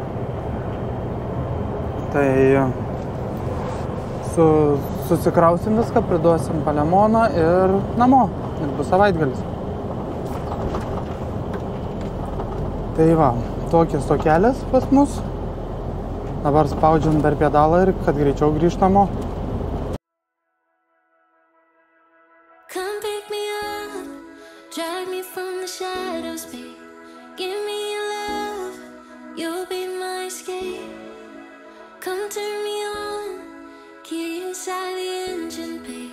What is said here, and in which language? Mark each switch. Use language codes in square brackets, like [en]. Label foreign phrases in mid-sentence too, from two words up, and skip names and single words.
[lt] Tai susikrausim viską, priduosim Palemoną ir namo. Ir bus savaitgalis. Tai va, tokias tokelės pas mus. Dabar spaudžiam dar pedalą ir kad greičiau grįžt namo. [en] Come pick me up, drag me from the shadows, babe. Give me your love, you'll be my escape. Come turn me on, key inside the engine, babe.